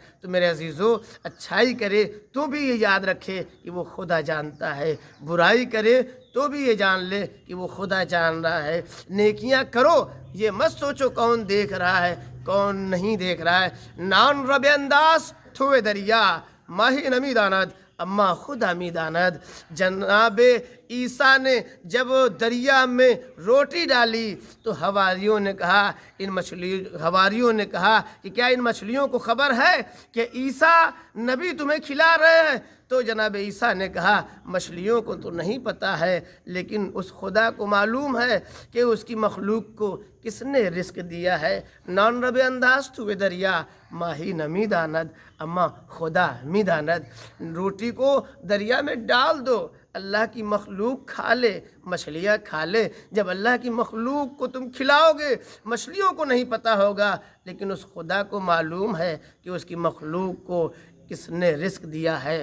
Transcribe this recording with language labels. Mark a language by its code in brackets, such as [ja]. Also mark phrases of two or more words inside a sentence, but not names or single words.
[ur] تو میرے عزیزو، اچھائی کرے تو بھی یہ یاد رکھے کہ وہ خدا جانتا ہے، برائی کرے تو بھی یہ جان لے کہ وہ خدا جان رہا ہے۔ نیکیاں کرو، یہ مت سوچو کون دیکھ رہا ہے کون نہیں دیکھ رہا ہے۔ [fa] نان رب انداز تھوے دریا ماہی نمی داند اما خدا می داند۔ [ur] جناب عیسیٰ نے جب دریا میں روٹی ڈالی تو حواریوں نے کہا کہ کیا ان مچھلیوں کو خبر ہے کہ عیسیٰ نبی تمہیں کھلا رہے ہیں؟ تو جناب عیسیٰ نے کہا مچھلیوں کو تو نہیں پتہ ہے، لیکن اس خدا کو معلوم ہے کہ اس کی مخلوق کو کس نے رزق دیا ہے۔ [fa] نان رب انداز تو دریا ماہی نمی داند اما خدا می داند۔ [ur] روٹی کو دریا میں ڈال دو، اللہ کی مخلوق کھا لے، مچھلیاں کھا لے۔ جب اللہ کی مخلوق کو تم کھلاؤ گے، مچھلیوں کو نہیں پتہ ہوگا، لیکن اس خدا کو معلوم ہے کہ اس کی مخلوق کو کس نے رزق دیا ہے۔